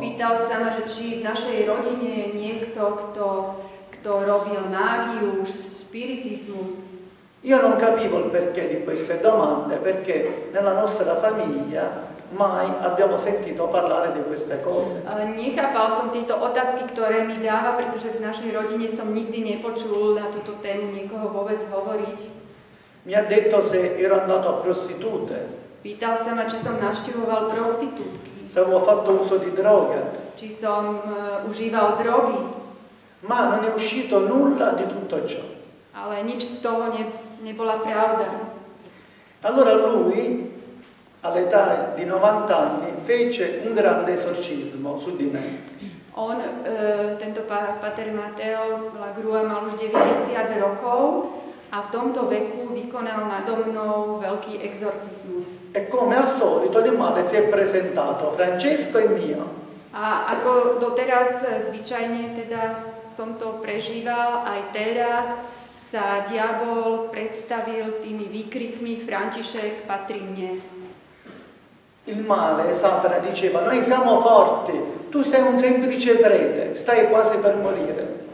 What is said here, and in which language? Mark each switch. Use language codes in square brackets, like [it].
[sk] Pýtal sa ma, že či v našej rodine je niekto, kto robil mágiu, spiritismus. [it] Io non capivo il perché di queste domande, perché nella nostra famiglia mai abbiamo sentito parlare di queste cose. [sk] Nechápal som tieto otázky, ktoré mi dáva, pretože v našej rodine som nikdy nepočul na túto tému niekoho vôbec hovoriť. [it] Mi ha detto se ero andato a prostitute. [sk] Pýtal sa ma, či som navštevoval prostitútky. [it] Se avevo fatto uso di droga. [sk] Či som užíval drogy. [it] Ma non è uscito nulla di tutto ciò. [sk] Ale nič z toho nebola pravda. [it] Allora lui, all'età di 90 anni, fece un grande esorcismo su di me. [sk] On, tento páter Matteo Lagrua, mal už 90 rokov a v tomto veku vykonal nado mnou veľký exorcizmus. [it] E come al solito il male si è presentato, Francesco e mio. [sk] A ako doteraz zvyčajne teda som to prežíval, aj teraz sa diabol predstavil tými výkrikmi: František patrí mne. [it] Il male, Satana diceva, noi siamo forti, tu sei un semplice prete, stai quasi per morire.